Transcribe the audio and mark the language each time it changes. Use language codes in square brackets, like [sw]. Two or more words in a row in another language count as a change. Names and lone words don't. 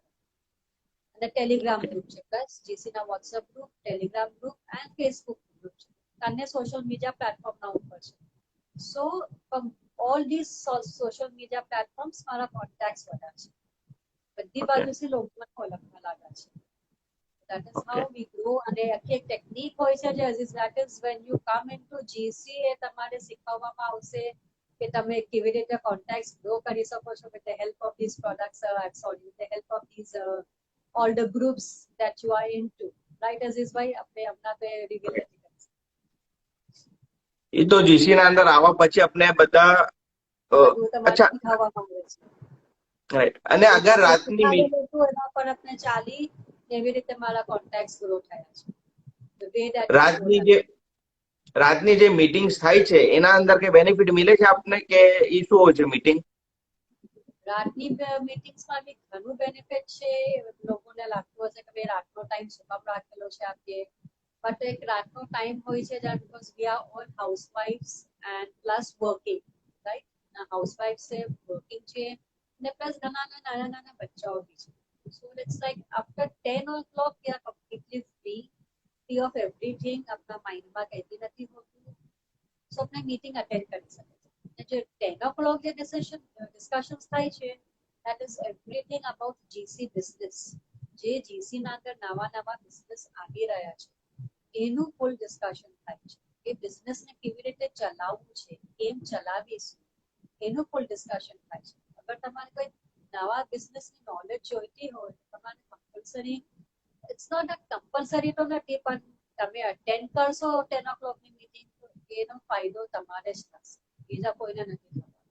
[gu] અને ટેલિગ્રામ ગ્રુપ છે, પ્લસ જીસી ના વોટ્સએપ ગ્રુપ, ટેલિગ્રામ ગ્રુપ એન્ડ ફેસબુક ગ્રુપ છે. અન્ય [en] social media platform [gu] ના ઉપર છે. [en] so all these social media platforms [gu] મારા કોન્ટેક્ટ્સ વધ્યા છે. બધી બાજુથી લોકો મને ઓળખવા લાગ્યા છે. [en] That is how we grow. [gu] અને આખી એક ટેકનિક હોય છે જે અઝીઝ, [en] that is when you come into GC [gu] એ તમારે શીખવવામાં આવશે કે તમે કેવી રીતે કોન્ટેક્ટ્સ ગ્રો કરી શકો છો [en] with the help of these products, with the help of these all the groups that you are into. [gu] રાઈટ અઝીઝભાઈ? આપણે હમણાં તો રિવીલ નથી કરી શકતા. એ તો જીસી ના અંદર આવવા પછી આપણે બધા બધું તમારે અચ્છા શીખવવા માંગે છે. રાઈટ. અને અગર જે રાતની શીખાવેલું હતું એના પર આપણે ચાલી એવી રીતે મારા કોન્ટેક્ટ ગ્રો થયા છે. [en] The way that we grow [gu] રાતની [en] that. [gu] જે મીટિંગ્સ થાય છે એના અંદર કઈ બેનિફિટ મિલે છે આપને કે એ શું હોય છે મીટિંગ? રાતની મીટિંગ્સમાં બી ઘણું બેનિફિટ છે. લોકોને લાગતું હશે કે ભાઈ રાતનો ટાઈમ શું કામ રાખેલો છે આપીએ, બટ એક રાતનો ટાઈમ હોય છે જ્યાં [en] because we are all housewives and plus working, [gu] રાઈટ? હાઉસવાઇફ છે, વર્કિંગ છે, અને પ્લસ નાના બચ્ચાઓ બી છે. [en] so it's like after 10 o'clock we are completely free of everything. [gu] આપણા માઇન્ડમાં કહેતી નથી હોતું, સો આપણે મીટિંગ અટેન્ડ કરી શકીએ. જે 10 o'clock જે ડિસ્કશન્સ થાય છે [en] that is everything about GC business. [gu] જે GC ના અંદર નવા બિઝનેસ આવી રહ્યા છે એનું [en] full discussion [gu] થાય છે. એ બિઝનેસને કેવી રીતે ચલાવવું છે, કેમ ચલાવીશું, એનું [en] full discussion [gu] થાય છે. અગર તમારે કોઈ નવા બિઝનેસની નોલેજ જોઈતી હોય તમારે કમ્પલસરી, [en] it's not a compulsory [gu] તો નથી, પણ તમે અટેન્ડ કરશો 10 o'clock ની મીટિંગ તો એનો ફાયદો તમારે જ થશે, બીજા કોઈને નથી થવાનો.